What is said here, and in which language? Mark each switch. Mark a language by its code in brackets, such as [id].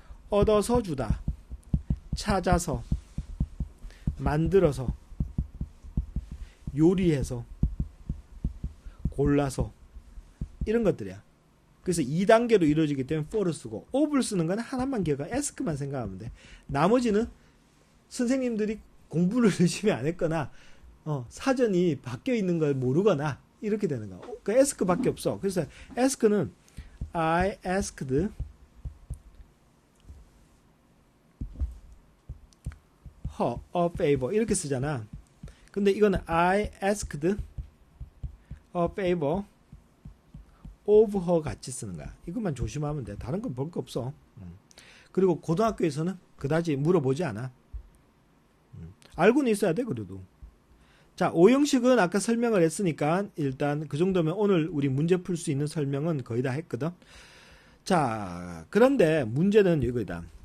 [ko] 얻어서 주다. 찾아서. 만들어서. 요리해서. 골라서. 이런 것들이야. 그래서 2단계로 이루어지기 때문에 for를 쓰고 of를 쓰는 건 하나만 기억하고 ask만 생각하면 돼. 나머지는 선생님들이 공부를 열심히 안 했거나 사전이 바뀌어 있는 걸 모르거나 이렇게 되는 거야. 그러니까 ask 밖에 없어. 그래서 ask는 [en] I asked her a favor [ko] 이렇게 쓰잖아. 근데 이거는 [en] I asked a favor of her [ko] 같이 쓰는 거야. 이것만 조심하면 돼. 다른 건 볼 거 없어. 그리고 고등학교에서는 그다지 물어보지 않아. 알고는 있어야 돼, 그래도. 자, 오형식은 아까 설명을 했으니까 일단 그 정도면 오늘 우리 문제 풀 수 있는 설명은 거의 다 했거든. 자, 그런데 문제는 이거다.